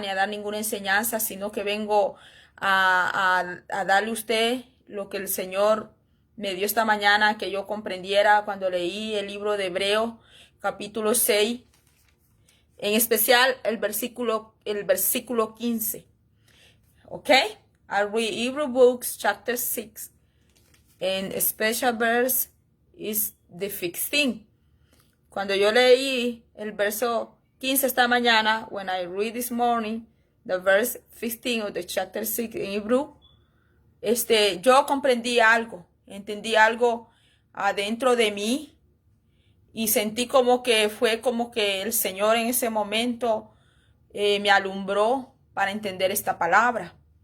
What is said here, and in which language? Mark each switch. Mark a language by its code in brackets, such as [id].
[es] Ni a dar ninguna enseñanza, sino que vengo a darle a usted lo que el Señor me dio esta mañana, que yo comprendiera cuando leí el libro de Hebreos, capítulo 6, en especial el versículo 15. ¿Ok? [en] I read Hebrew books, chapter 6, and a special verse is the 15. [es] Cuando yo leí el verso 15 esta mañana, [en] when I read this morning, the verse 15 of the chapter 6 in Hebrew, [es] yo comprendí algo, entendí algo adentro de mí y sentí como que fue como que el Señor en ese momento me alumbró para entender esta palabra.